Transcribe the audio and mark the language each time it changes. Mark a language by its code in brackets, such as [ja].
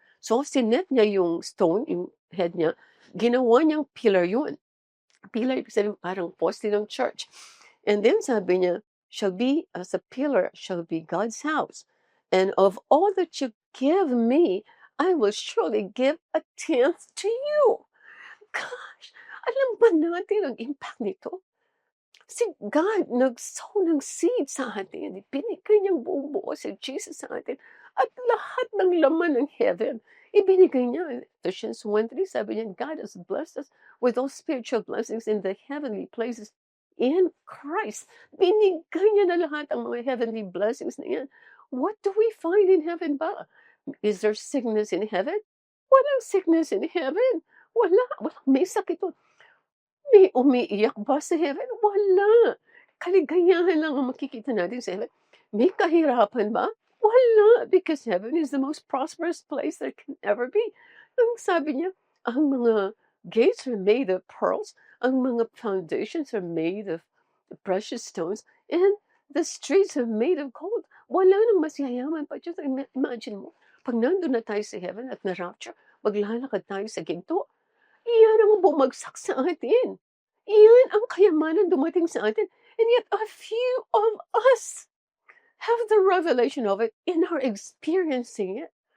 [tl] So sinet niya yung stone, yung head niya, ginawa niyang pillar yun. Pillar, ibig sabihin parang poste ng church. [en] And then [tl] sabi niya, [en] shall be as a pillar, shall be God's house. And of all that you give me, I will surely give 1/10 to you. gosh! [tl] Alam ba natin ang impact nito? Si God nag-sow ng seed sa atin, ibinigay niyang buong-buo si Jesus sa atin at lahat ng laman ng heaven, ibinigay niya. [en] Ephesians 1:3 [tl] sabi niya, [en] God has blessed us with all spiritual blessings in the heavenly places in Christ. [tl] Binigay niya na lahat ang mga heavenly blessings na yan. [en] What do we find in heaven ba? Is there sickness in heaven? [tl] Walang [en] sickness in heaven. [tl] Wala. May sakit. May umiiyak ba sa heaven? Wala. Kaligayahan lang ang makikita natin sa heaven. May kahirapan ba? Wala. [en] Because heaven is the most prosperous place there can ever be. [tl] Ang sabi niya, ang mga [en] gates are made of pearls, ang mga foundations are made of precious stones, and the streets are made of gold. [tl] Wala nang mas yayaman pa. [en] Just imagine [tl] mo, pag nandun na tayo sa heaven at na-rapture, maglalakad tayo sa ginto, iyan ang bumagsak sa atin. Iyan ang kayamanan dumating sa atin. [en] And yet a few of us have the revelation of it and are experiencing it.